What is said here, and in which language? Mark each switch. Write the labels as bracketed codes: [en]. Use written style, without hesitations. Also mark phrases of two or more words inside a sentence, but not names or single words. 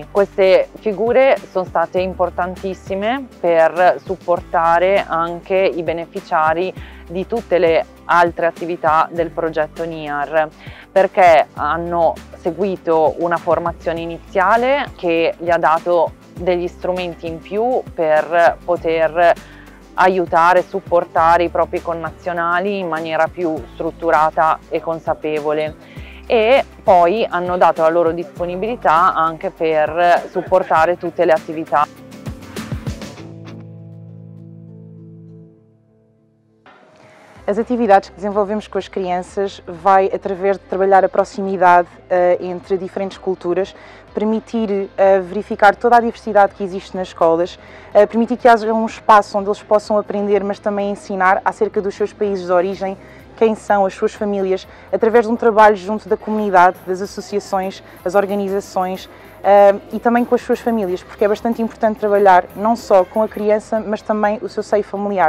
[it] Queste figure sono state importantissime per supportare anche i beneficiari di tutte le altre attività del progetto NEAR, perché hanno seguito una formazione iniziale che gli ha dato degli strumenti in più per poter aiutare e supportare i propri connazionali in maniera più strutturata e consapevole. E poi hanno dato la loro disponibilità anche per supportare tutte le attività. [pt] As atividades que desenvolvemos com as crianças vai através de trabalhar a proximidade entre diferentes culturas, permitir verificar toda a diversidade que existe nas escolas, permitir que haja um espaço onde eles possam aprender, mas também ensinar acerca dos seus países de origem, quem são as suas famílias, através de um trabalho junto da comunidade, das associações, das organizações e também com as suas famílias, porque é bastante importante trabalhar não só com a criança, mas também o seu seio familiar.